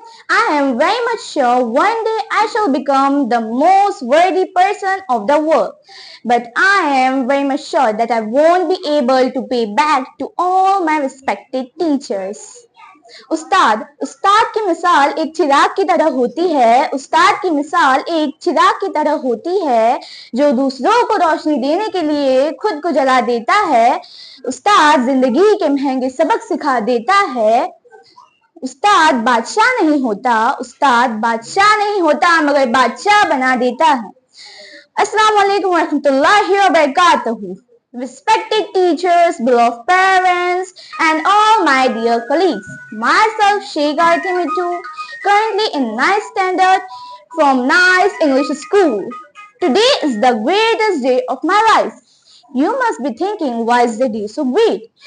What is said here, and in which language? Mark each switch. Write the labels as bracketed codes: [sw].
[en] I am very much sure one day I shall become the most worthy person of the world. But I am very much sure that I won't be able to pay back to all my respected teachers. [hi] उस्ताद उस्ताद की मिसाल एक चिराग की तरह होती है। उस्ताद की मिसाल एक चिराग की तरह होती है जो दूसरों को रोशनी देने के लिए खुद को जला देता है। उस्ताद जिंदगी के महंगे सबक सिखा देता है। उस्ताद बादशाह नहीं होता, उस्ताद बादशाह नहीं होता मगर बादशाह बना देता है। [ar] अस्सलाम वालेकुम रहमतुल्लाहि व बरकातहू। [en] Respected teachers, beloved parents, and all my dear colleagues. Myself, Sheikh Arthimitu, currently in 9th standard from Nice English School. Today is the greatest day of my life. You must be thinking, why is the day so great?